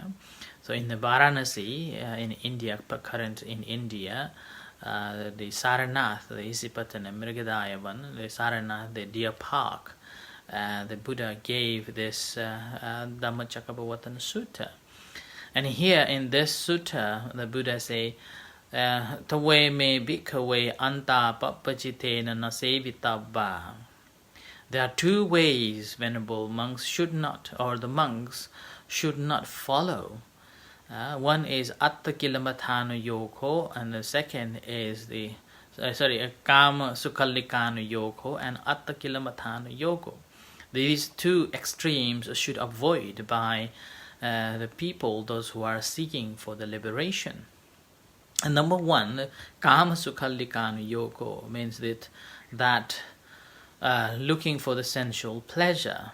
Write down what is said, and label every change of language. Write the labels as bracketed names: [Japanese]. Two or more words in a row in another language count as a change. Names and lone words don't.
[English] So in the Varanasi, in India, current in India, the Saranath, the Isipatana Mrigadayavana, the Saranath, the deer park, the Buddha gave this Dhammacakkappavattana Sutta. And here in this sutta, the Buddha say, [Pali] Tawe me bhikkhave anta pappajitena nasevitabba. [English] There are two ways venerable monks should not, or the monks should not follow. One is [Pali] atta kilamatthana yoko, [English] and the second is the [Pali] kama sukhallikana yoko [English] and [Pali] atta kilamatthana yoko. [English] These two extremes should avoid by the people, those who are seeking for the liberation. And number one, [Pali] kama sukhallikana yoko [English] means that looking for the sensual pleasure.